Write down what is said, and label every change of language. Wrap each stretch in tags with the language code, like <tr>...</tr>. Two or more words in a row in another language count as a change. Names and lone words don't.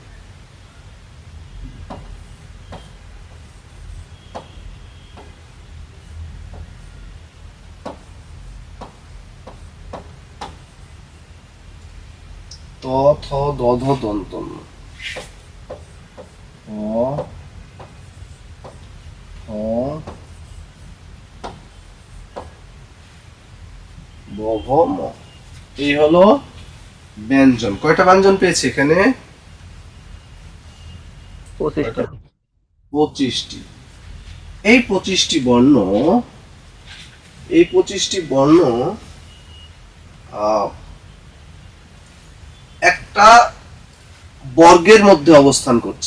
<bn>ত, থ, দ, ধ, দন্ত ন। হ, হ, ব, ভ, ম। এই হলো ব্যঞ্জন। কয়টা ব্যঞ্জন পেয়েছি এখানে? 25টা। 25টি। এই 25টি বর্ণ, এই 25টি বর্ণ একটা বর্গের মধ্যে অবস্থান করছে।</bn>